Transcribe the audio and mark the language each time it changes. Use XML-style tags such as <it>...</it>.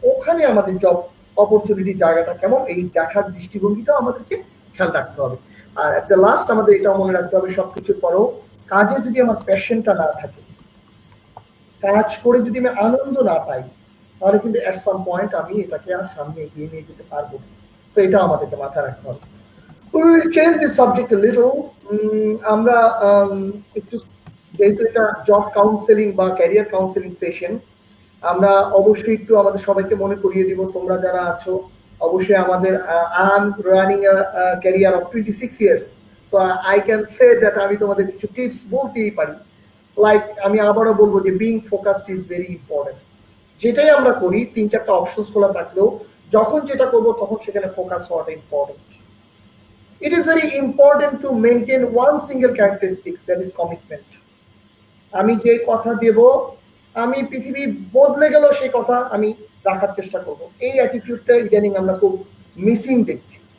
<bn>ওখানে আমাদের job opportunity জায়গাটা কেমন, এই দেখার দৃষ্টিভঙ্গিটাও আমাদেরকে খেয়াল রাখতে হবে। আর</bn> <en>at the last</en> <bn>আমাদের এটাও মনে রাখতে হবে, সবকিছুর পরেও কাজে যদি আমার প্যাশনটা না থাকে, কাজ করে যদি আমি আনন্দ না পাই, তাহলে কিন্তু</bn> <en>at some point</en> <bn>আমি এটাকে আর সামনে এগিয়ে নিয়ে যেতে পারবো না। সো এটাও আমাদেরকে মাথায় রাখতে হবে।</bn> <en>We will change this subject a little.</en> <bn>আমরা একটু, যেহেতু এটা জব কাউন্সেলিং বা ক্যারিয়ার কাউন্সেলিং সেশন, আমরা অবশ্যই একটু আমাদের সবাইকে মনে করিয়ে দিব, তোমরা যারা আছো অবশ্যই আমাদের,</bn> <en>I am running a career of 26 years, so I can say that</en> <bn>আমি তোমাদের কিছু টিপস বলতেই পারি। লাইক আমি আবারও বলবো যে</bn> <en>Being focused is very important.</en> <bn>যেটাই আমরা করি 3-4টা অপশনস খোলা থাকলেও যখন যেটা করবো তখন সেখানে ফোকাস হওয়াটা important.</bn> <en>It is very important to maintain one single characteristics, that is commitment.</en> <bn>আমি যে কথা দেব, আমি পৃথিবী বদলে গেল সেই কথা আমি রাখার চেষ্টা করব। এই অ্যাটিটিউডটা ইদানিং আমরা খুব মিসিং দেখছি।</bn>